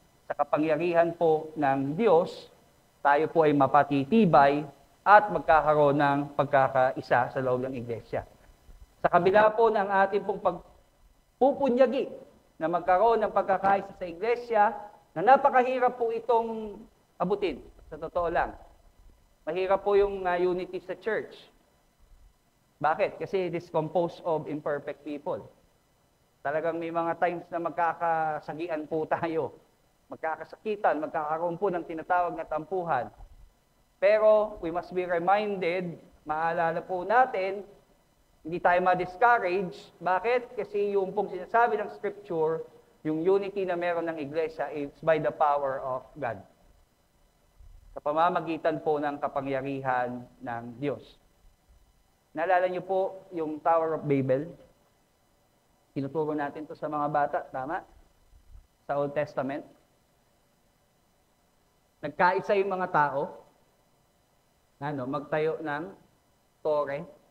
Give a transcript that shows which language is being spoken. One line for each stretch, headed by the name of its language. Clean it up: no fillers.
Filipino: Sa kapangyarihan po ng Diyos, tayo po ay mapatitibay at magkakaroon ng pagkakaisa sa loob ng iglesia. Sa kabila po ng ating pong pagpupunyagi na magkaroon ng pagkakaisa sa iglesia, na napakahirap po itong abutin, sa totoo lang. Mahirap po yung unity sa church. Bakit? Kasi
English: it is composed of imperfect people.
Filipino: Talagang may mga times na magkakasagian po tayo. Magkakasakitan, magkakaroon po ng tinatawag na tampuhan. Pero
English: we must be reminded,
Filipino: maalala po natin, hindi tayo ma-discourage. Bakit? Kasi yung pong sinasabi ng Scripture, yung unity na meron ng iglesia
English: is by the power of God.
Filipino: Sa pamamagitan po ng kapangyarihan ng Diyos. Naalala niyo po yung Tower of Babel? Tinuturo natin to sa mga bata, tama? Sa Old Testament. Nagkaisa yung mga tao, magtayo ng tore.